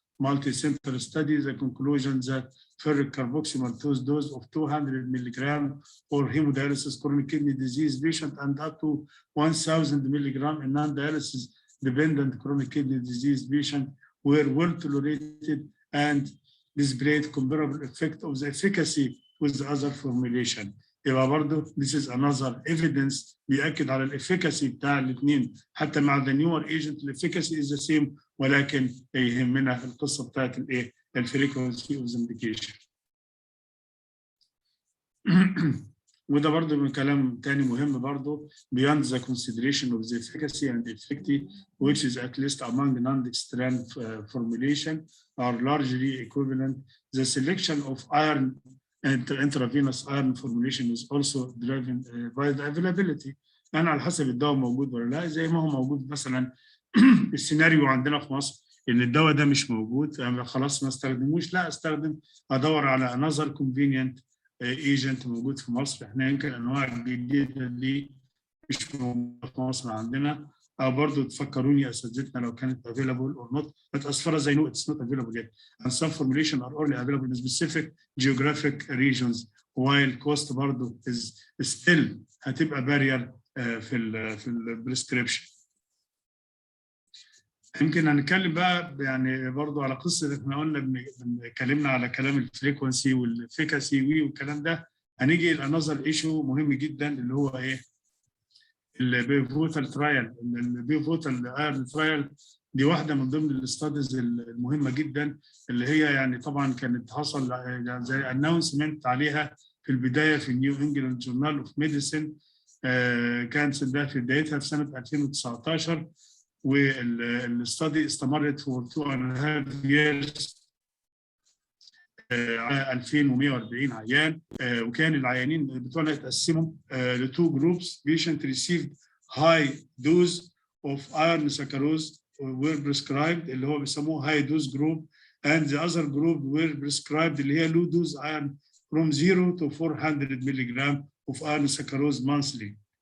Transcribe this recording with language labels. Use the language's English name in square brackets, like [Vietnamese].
[English] multi-center study, the conclusion that ferric carboxymaltose dose of 200 milligram for hemodialysis chronic kidney disease patient and up to 1,000 milligram in non-dialysis dependent chronic kidney disease patient were well tolerated and displayed comparable effect of the efficacy with the other formulation. [Arabic] يبقى برضه [English] this is another evidence [Arabic] بيأكد على الافيكاسي بتاع الاثنين حتى مع [English] the newer agent [Arabic] الافيكاسي [English] is the same [Arabic] ولكن يهمنا القصه بتاعت الايه؟ [English] الفريكونسي of the medication. [Arabic] وده برضه من كلام تاني مهم برضه [English] beyond the consideration of the efficacy and effectivity which is at least among non-dextran formulation are largely equivalent. The selection of iron and intravenous iron formulation is also driven by the availability. [Arabic] يعني على حسب الدواء موجود ولا لا، زي ما هو موجود مثلا السيناريو عندنا في مصر ان الدواء ده مش موجود يعني خلاص ما استخدموش، لا استخدم ادور على [English] another convenient agent [Arabic] موجود في مصر. احنا يمكن انواع جديده دي مش موجوده في مصر عندنا، او برضه تفكروني اساتذتنا لو كانت [English] available or not. But as far as I know it's not available yet. And some formulation are only available in specific geographic regions while cost برضه is still [Arabic] هتبقى [English] barrier [Arabic] في البريسكريبشن. يمكن هنتكلم بقى يعني برضه على قصه احنا قلنا اتكلمنا على كلام الفريكونسي والافيكاسي والكلام ده. هنيجي لانذر ايشو مهم جدا اللي هو ايه؟ البيفوتال ترايل. البيفوتال ايرن ترايل دي واحده من ضمن الاستاديز المهمه جدا اللي هي يعني طبعا كانت حصل زي اناونسمنت عليها في البدايه في النيو انجلاند جورنال اوف ميديسن. كانت ده في بدايتها في سنه 2019 والاستادي استمرت [English] for 2.5 years [Arabic] على 2140 عيان. وكان العيانين بتوعنا يتقسموا لتو جروبس. [English] patient received high dose of iron saccharose were prescribed [Arabic] اللي هو بيسموه [English] high dose group and the other group were prescribed [Arabic] اللي هي [English] low dose iron from 0 to 400 milligram of iron saccharose monthly.